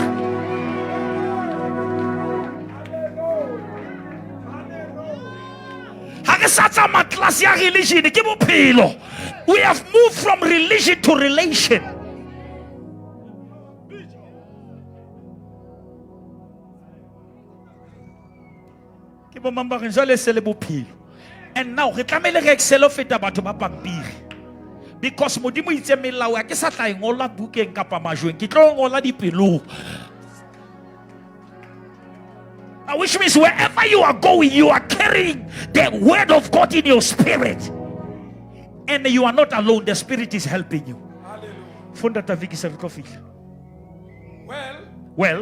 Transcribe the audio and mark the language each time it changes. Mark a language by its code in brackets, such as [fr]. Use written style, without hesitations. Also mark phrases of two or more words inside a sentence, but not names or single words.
[en] We have moved from religion to relation. And now because [st] modimo itse melao ya ke sa tla ngola bukeng kapa majweng ke tlo ngola dipelo. [en] Which means wherever you are going, you are carrying the word of God in your spirit. And you are not alone. The spirit is helping you. Hallelujah. Well,